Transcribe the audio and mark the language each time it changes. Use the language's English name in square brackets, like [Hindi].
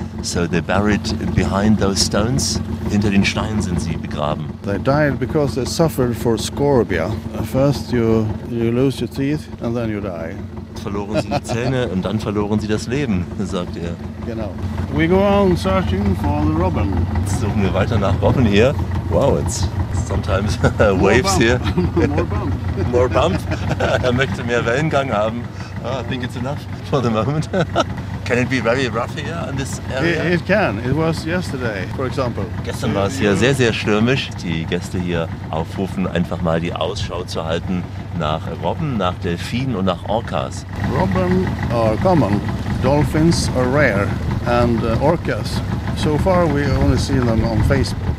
[English] So they buried behind those stones. [German] Hinter den Steinen sind sie begraben. [English] They died because they suffered for scorbia. First you lose your teeth and then you die. [German] Verloren sie die Zähne und dann verloren sie das Leben, sagt er. Genau. [English] We go on searching for the robin. [German] Jetzt suchen wir weiter nach Robben hier. [English] Wow, it's sometimes waves bump. Here. More bump. More bump. [German] Er möchte mehr Wellengang haben. [English] Oh, I think it's enough for the moment. Can it be very rough here in this area? It can. It was yesterday, for example. [German] Gestern war es hier sehr, sehr stürmisch. Die Gäste hier aufrufen, einfach mal die Ausschau zu halten nach Robben, nach Delfinen und nach Orcas. [English] Robben are common. Dolphins are rare. And Orcas, so far we only see them on Facebook.